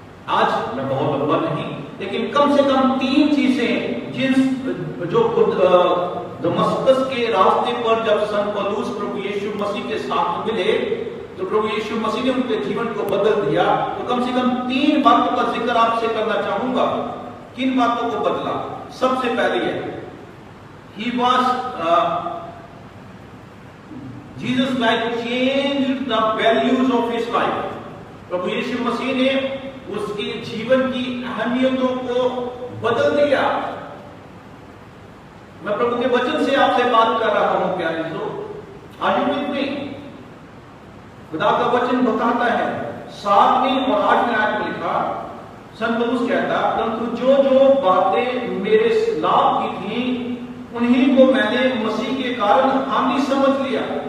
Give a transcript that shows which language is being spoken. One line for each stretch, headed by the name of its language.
Hindi: आज मैं बहुत लंबा नहीं, लेकिन कम से कम 3 चीजें जो खुद दमस्कस के रास्ते पर जब सन पौलुस प्रभु यीशु मसीह के साथ मिले तो प्रभु यीशु मसीह ने उनके जीवन को बदल दिया। तो कम से कम 3 बातों का जिक्र आपसे करना चाहूंगा। किन बातों को बदला? सबसे पहले है
English: he was Jesus Christ changed the values of his life।
Hindi: प्रभु यीशु मसीह ने उसके जीवन की अहमियतों को बदल दिया। मैं प्रभु के वचन से आपसे बात कर रहा हूं प्यारे दोस्तों। आज में खुदा का वचन बताता है 7वीं और 8वीं आयत में लिखा, संत पौलुस कहता, परंतु जो जो बातें मेरे लाभ की थी उन्हीं को मैंने मसीह के कारण हानि समझ लिया।